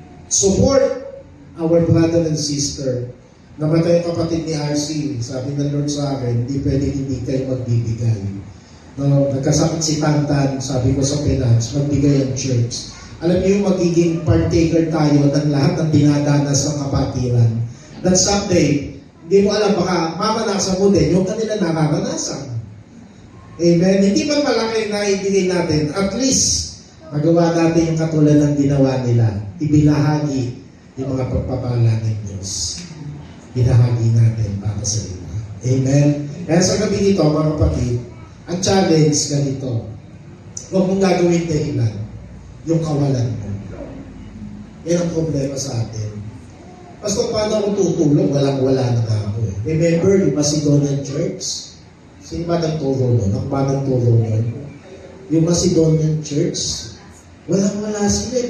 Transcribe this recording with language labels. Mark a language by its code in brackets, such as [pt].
[en] Support our brother and sister. [tl] Namatay yung kapatid ni RC. Sabi ng Lord sa akin, hindi pwede hindi kayo magbibigay. No, nagkasakit si Tantan, sabi ko sa finance, magbigay ang church. Alam niyo, magiging partaker tayo ng lahat ng dinadanas ng kapatiran. [en] That someday, [tl] hindi mo alam, baka mamanasan mo din yung kanila nakakanasan. Amen? Hindi man malaki na ibigay natin, at least, magawa natin yung katulad ng ginawa nila. Ibinahagi yung mga pagpapala ng Diyos. Binahagi natin para sa iba. Amen? Kaya sa gabi nito, mga kapatid, ang challenge ganito, huwag mong gagawin dahilan yung kawalan mo. Yan ang problema sa atin. Pastor, paano ako tutulong? Walang-wala na ako eh. Remember, yung Macedonian Church? Sino ba nagturo nun? Ang ba nagturo nun? Yung Macedonian Church, walang-wala sila eh.